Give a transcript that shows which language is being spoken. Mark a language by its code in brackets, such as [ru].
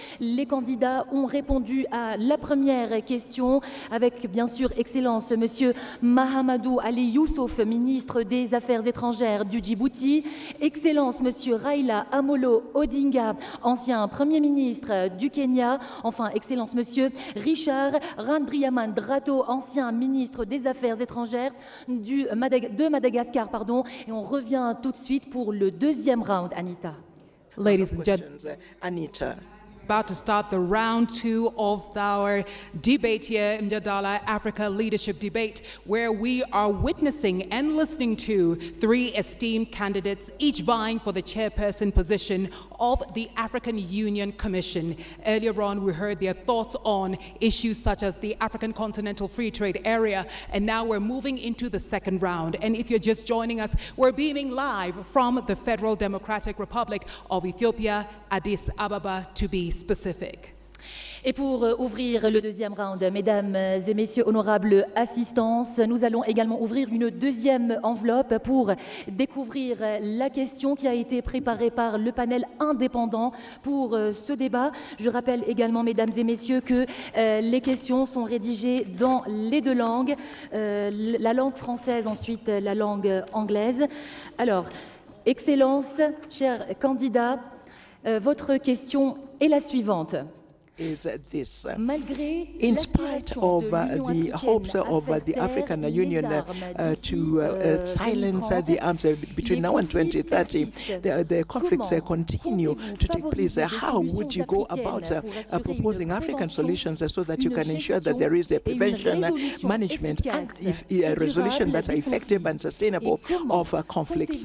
[fr] les candidats ont répondu à la première question avec bien sûr Excellence Monsieur Mahamadou Ali Youssouf, ministre des Affaires étrangères du Djibouti, Excellence Monsieur Raila Amolo Odinga, ancien Premier ministre du Kenya, enfin Excellence Monsieur Richard Randriamandrato, ancien ministre des Affaires étrangères de Madagascar, et on revient tout de suite pour le deuxième round, Anita. [en] Ladies and gentlemen, Anita. About to start the round 2 of our debate here in Mjadala Africa Leadership Debate, where we are witnessing and listening to 3 esteemed candidates, each vying for the chairperson position of the African Union Commission. Earlier on, we heard their thoughts on issues such as the African Continental Free Trade Area, and now we're moving into the second round. And if you're just joining us, we're beaming live from the Federal Democratic Republic of Ethiopia, Addis Ababa to be specific. [fr] Et pour ouvrir le deuxième round, mesdames et messieurs, honorables assistances, nous allons également ouvrir une deuxième enveloppe pour découvrir la question qui a été préparée par le panel indépendant pour ce débat. Je rappelle également, mesdames et messieurs, que les questions sont rédigées dans les 2 langues, la langue française, ensuite la langue anglaise. Alors, Excellence, chers candidats, votre question est la suivante. [en] Is this in spite of the hopes of the African Union to silence the arms between now and 2030, the conflicts continue to take place. How would you go about proposing African solutions so that you can ensure that there is a prevention, management and a resolution that are effective and sustainable of conflicts?